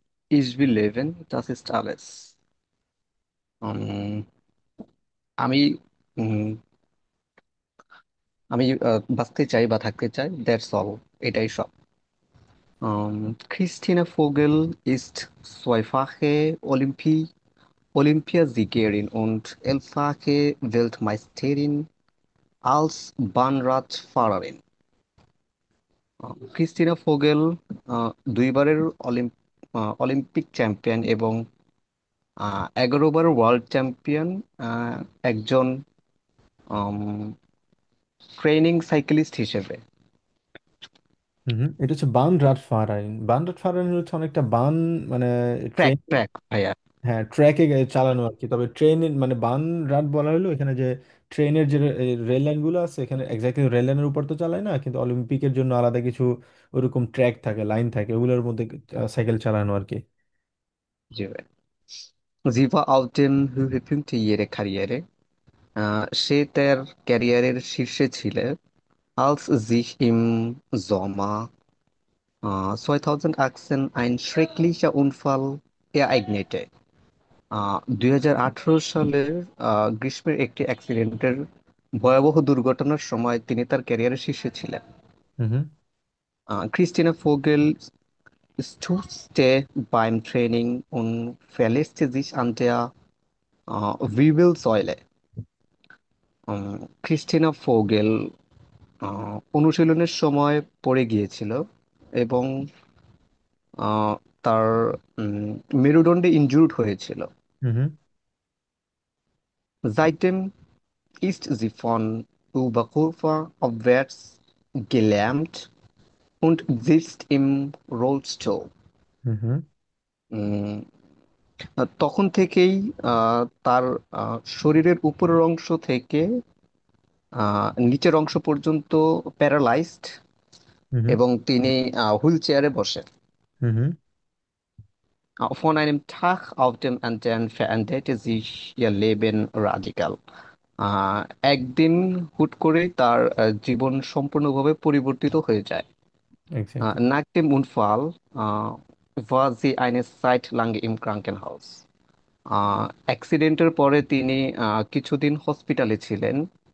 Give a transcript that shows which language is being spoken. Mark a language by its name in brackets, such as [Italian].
[German] Ich will leben, das ist alles. [Bangla] উম, আমি উম, আমি বাঁচতে চাই বা থাকতে চাই, [English] that's all, [Bangla] এটাই সব। [German] Christina Vogel ist zweifache Olympiasiegerin und elffache Weltmeisterin als Bahnradfahrerin. [Bangla] Christina Fogel দুইবারের Olympic champion এবং 11বার ওয়ার্ল্ড চ্যাম্পিয়ন, একজন ট্রেনিং সাইক্লিস্ট হিসেবে। হুম হুম। এটা হচ্ছে বান রাট ফারাইন। বান রাট ফারাইন হচ্ছে অনেকটা বান, মানে ট্র্যাক ট্রেন। ট্র্যাক ভাইয়া। হ্যাঁ, ট্র্যাকে চালানো আর কি। তবে ট্রেনের মানে বান রাট বলা হলো এখানে যে ট্রেনের যে রেল লাইন গুলো আছে, এখানে এক্স্যাক্টলি রেল লাইনের উপর তো চালায় না, কিন্তু অলিম্পিকের জন্য আলাদা কিছু ওরকম ট্র্যাক থাকে, লাইন থাকে, ওগুলোর মধ্যে সাইকেল চালানো আর কি। জি ভাই। [German] Sie war auf dem Höhepunkt ihrer Karriere. [Bangla] সে তার ক্যারিয়ারের শীর্ষে ছিল, [German] als sich im Sommer 2018 ein schrecklicher Unfall ereignete. [Bangla] 2018 সালের গ্রীষ্মের একটি অ্যাক্সিডেন্টের ভয়াবহ দুর্ঘটনার সময় তিনি তার ক্যারিয়ারের শীর্ষে ছিলেন। হুম হুম। [German] Christina Vogel stürzte beim Training und verletzte sich an der Wirbelsäule. [Bangla] Christina Fogel অনুশীলনের সময় পড়ে গিয়েছিল এবং আহ, তার মেরুদণ্ডে ইনজুর্ড হয়েছিল। হুম হুম। [German] Seitdem ist sie von Oberkörper aufwärts gelähmt und sitzt im Rollstuhl. [Bangla] হুম হুম। উম, তখন থেকেই তার শরীরের উপরের অংশ থেকে নিচের অংশ পর্যন্ত প্যারালাইজড, হুম হুম। এবং তিনি হুইল চেয়ারে বসেন। হুম হুম। [German] Von einem Tag auf den anderen veränderte sich ihr Leben radikal. [Bangla] আহ, একদিন হুট করেই তার জীবন সম্পূর্ণভাবে পরিবর্তিত হয়ে যায়। Exactly. [German] Nach dem Unfall war sie eine Zeit lang im Krankenhaus. [Bangla] অ্যাক্সিডেন্টের পরে তিনি কিছুদিন হসপিটালে ছিলেন।